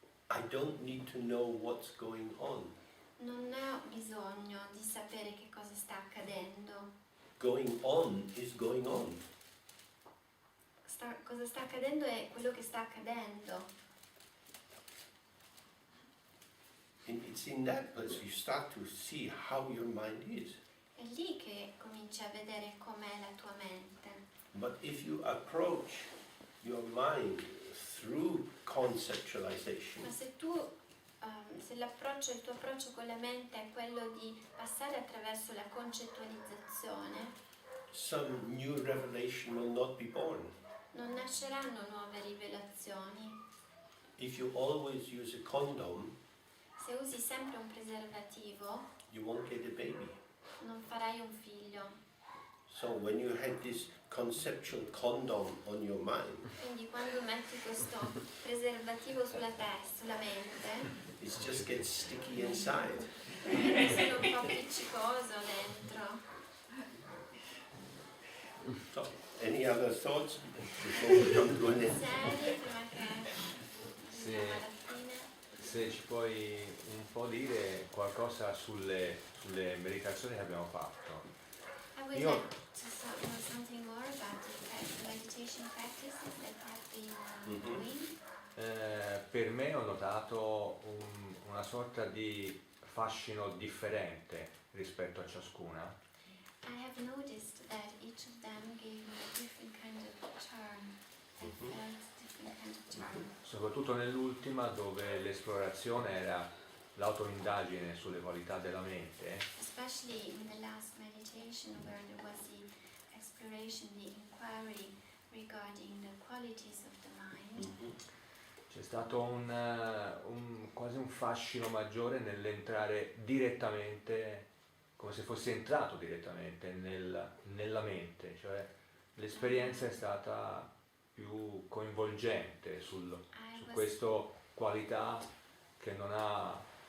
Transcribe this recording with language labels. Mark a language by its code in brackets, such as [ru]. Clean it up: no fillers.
[en] I don't need to know what's going on. [it] Non ho bisogno di sapere che cosa sta accadendo. [en] Going on is going on. [it] Cosa sta accadendo è quello che sta accadendo. [en] And it's in that place you start to see how your mind is. [it] È lì che cominci a vedere com'è la tua mente. [en] But if you approach your mind through conceptualization, [it] Ma se tu se il tuo approccio con la mente è quello di passare attraverso la concettualizzazione, [en] some new revelation will not be born. [it] non nasceranno nuove rivelazioni. [en] If you always use a condom, [it] Se usi sempre un preservativo, [en] you won't get a baby. [it] non farai un figlio. [en] So when you had this conceptual condom on your mind, [it] Quindi quando metti questo preservativo sulla mente, [en] it just gets sticky inside. [it] sono un po' appiccicoso dentro. [en] So, any other thoughts before we come to an end? [it] Seri, prima che andiamo alla fine. Se ci puoi un po' dire qualcosa sulle meditazioni che abbiamo fatto. [en] I would [it] Io- [en] like to know something more about the meditation practices that have been doing. [it] Per me ho notato una sorta di fascino differente rispetto a ciascuna. [en] I have noticed that each of them gave me a different kind of charm. I felt different kind of charm. [it] Soprattutto nell'ultima, dove l'esplorazione era l'autoindagine sulle qualità della mente, [en] Especially in the last meditation where there was the exploration, the inquiry regarding the qualities of the mind. [it] c'è stato quasi un fascino maggiore nell'entrare direttamente, come se fosse entrato direttamente nella mente, cioè l'esperienza è stata più coinvolgente su questa qualità che non ha